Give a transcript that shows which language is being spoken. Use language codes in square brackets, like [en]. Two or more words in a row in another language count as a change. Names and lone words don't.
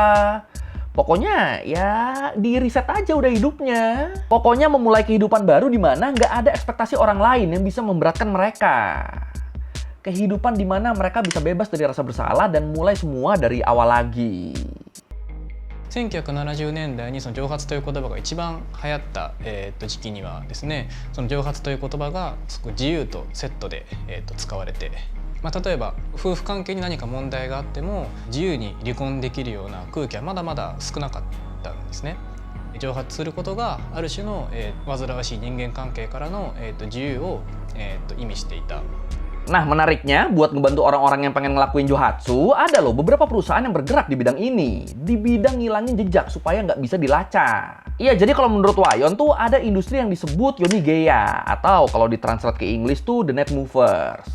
[id] Pokoknya ya di riset aja udah hidupnya. Pokoknya memulai kehidupan baru di mana nggak ada ekspektasi orang lain yang bisa memberatkan mereka. Kehidupan di mana mereka bisa bebas dari rasa bersalah dan mulai semua dari awal lagi. [ja] 1970 年代にその蒸発という言葉が一番流行った、時期にはですね、その蒸発という言葉がすごく自由とセットで、使われて、例えば夫婦関係に何か問題があっても自由に離婚できるような空気はまだまだ少なかったんですね。蒸発することがある種の、煩わしい人間関係からの、自由を、意味していた。 [id] Nah, menariknya, buat ngebantu orang-orang yang pengen ngelakuin johatsu, ada loh beberapa perusahaan yang bergerak di bidang ini. Di bidang ngilangin jejak supaya nggak bisa dilacak. Iya, jadi kalau menurut Wayon tuh ada industri yang disebut Yonigeya, atau kalau ditranslate ke Inggris tuh [en] The Net Movers.